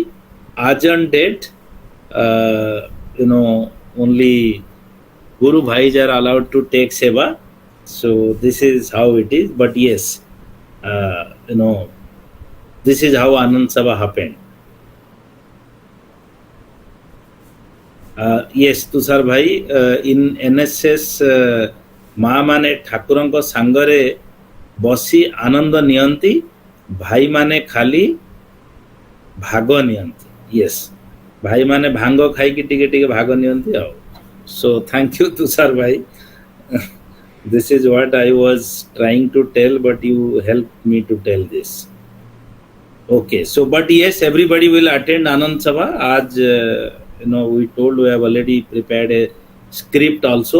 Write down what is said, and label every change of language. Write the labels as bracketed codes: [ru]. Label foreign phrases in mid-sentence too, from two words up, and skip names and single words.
[en] Ajan date, only Guru Bhais are allowed to take seva. So this is how it is. But yes, this is how Anand Sabha happened. Yes, Tushar Bhai, in NSS, [or] ମା ମାନେ ଠାକୁରଙ୍କ ସାଙ୍ଗରେ ବସି ଆନନ୍ଦ ନିଅନ୍ତି, ଭାଇମାନେ ଖାଲି ଭାଗ ନିଅନ୍ତି. ୟେସ୍, ଭାଇମାନେ ଭାଙ୍ଗ ଖାଇକି ଟିକେ ଟିକେ ଭାଗ ନିଅନ୍ତି ଆଉ. [en] So thank you Tushar Bhai. This is what I was trying to tell, but you helped me to tell this. Okay, so but yes, everybody will attend Anand Sabha. As we told, we have already prepared a script also.